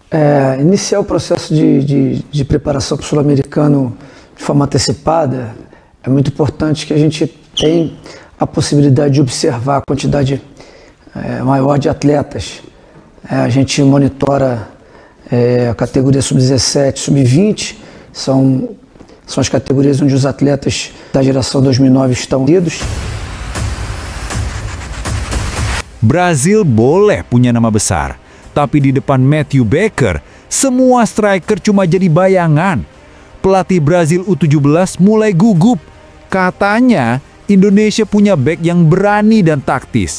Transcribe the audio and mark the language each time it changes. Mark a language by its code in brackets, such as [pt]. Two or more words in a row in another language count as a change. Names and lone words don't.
[pt] Iniciar o processo de preparação para o Sul-Americano de forma antecipada é muito importante, que a gente tem a possibilidade de observar a quantidade maior de atletas. A gente monitora a categoria sub-17, sub-20, são as categorias onde os atletas da geração 2009 estão unidos. [id] Brazil boleh punya nama besar, tapi di depan Matthew Baker, semua striker cuma jadi bayangan. Pelatih Brazil U17 mulai gugup. Katanya Indonesia punya back yang berani dan taktis.